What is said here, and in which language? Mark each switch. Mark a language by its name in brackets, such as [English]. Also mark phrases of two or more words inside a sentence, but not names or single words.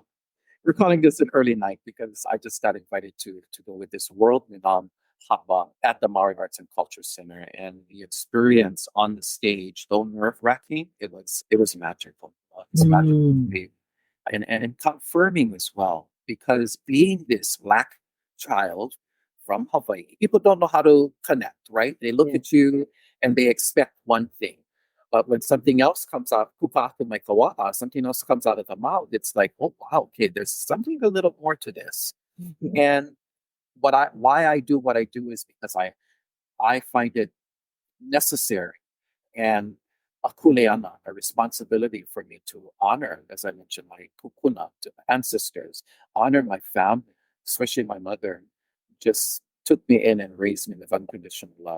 [English] We're calling this an early night because I just got invited to go with this world renowned haba at the Maui Arts and Culture Center, and the experience on the stage, though nerve-wracking, it was magical. It's magical to Mm. me, and confirming as well, because being this Black child from Hawaii, people don't know how to connect, right? They look Yeah. at you and they expect one thing. But when something else comes out, [Hawaiian] kupaka mai kawa'a, [English] something else comes out of the mouth, it's like, oh wow, okay, there's something a little more to this. Mhm. And why I do what I do is because I find it necessary and a kuleana, a responsibility for me to honor, as I mentioned, my kukuna, to ancestors, honor my family, especially my mother, just took me in and raised me with unconditional love.